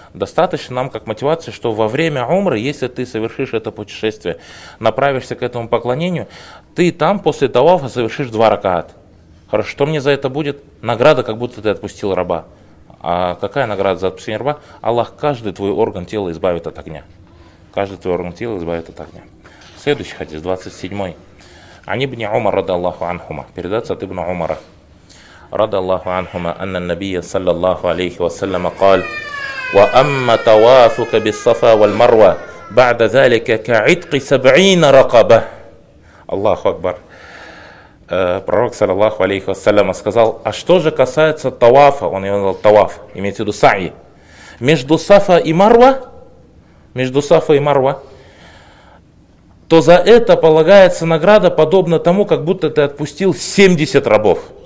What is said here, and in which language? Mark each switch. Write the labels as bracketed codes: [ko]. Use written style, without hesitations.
[ru] Достаточно нам как мотивации, что во время умры, если ты совершишь это путешествие, направишься к этому поклонению, ты там после тавафа совершишь два ракаат. Хорошо, что мне за это будет? Награда, как будто ты отпустил раба. А какая награда за отпущение раба? Аллах каждый твой орган тела избавит от огня. Каждый твой орган тела избавит от огня. Следующий хадис, 27-й. [ar] عن ابن عمر رضي الله عنهما [ru] передается от [ar] ابن عمر رضي الله عنهما أن النبي صلى الله عليه وسلم قال وأما توافك بالصفا والمروة بعد ذلك كعتق 70 رقبة. الله أكبر. [ru] Пророк [ar] صلى الله عليه وسلم [ru] сказал, а что же касается тавафа, он имел таваф, имеется в виду сай, между Сафа и Марва, то за это полагается награда, подобно тому, как будто ты отпустил 70 рабов.